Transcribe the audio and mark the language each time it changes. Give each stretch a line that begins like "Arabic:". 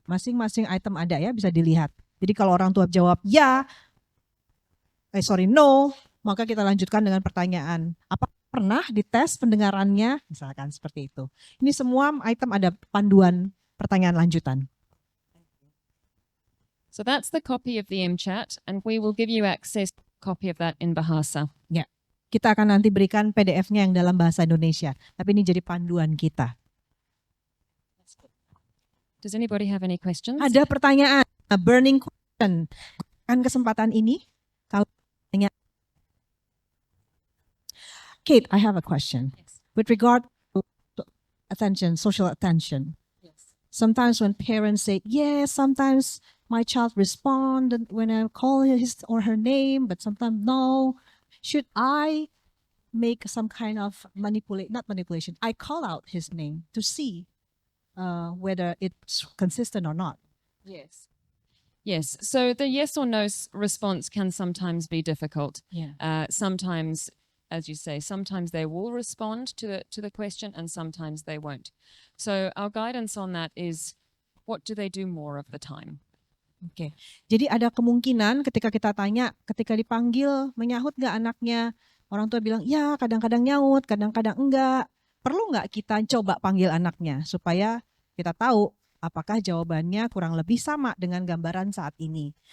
Indonesian: Masing-masing item ada ya, bisa dilihat. Jadi kalau orang tua jawab ya, no, maka kita lanjutkan dengan pertanyaan. Apa pernah dites pendengarannya? Misalkan seperti itu. Ini semua item ada panduan pertanyaan lanjutan.
English: So that's the copy of the MChat, and we will give you access to a copy of that in Bahasa.
Indonesian: Ya, kita akan nanti berikan PDF-nya yang dalam bahasa Indonesia. Tapi ini jadi panduan kita.
English: Does anybody have any questions?
Indonesian: Ada pertanyaan,
English: a burning question.
Indonesian: Kan kesempatan ini, kalau tanya.
English: Kate, I have a question. Yes. With regard to attention, social attention. Yes. Sometimes when parents say, yes, sometimes my child respond when I call his or her name, but sometimes no. Should I make some kind of not manipulation, I call out his name to see whether it's consistent or not? Yes. Yes. So the yes or no response can sometimes be difficult. Yeah. Sometimes, as you say, sometimes they will respond to the question and sometimes they won't. So our guidance on that is, what do they do more of the time?
Indonesian: Oke. Jadi ada kemungkinan ketika kita tanya, ketika dipanggil menyahut nggak anaknya? Orang tua bilang, ya kadang-kadang nyaut, kadang-kadang enggak. Perlu nggak kita coba panggil anaknya supaya kita tahu apakah jawabannya kurang lebih sama dengan gambaran saat ini.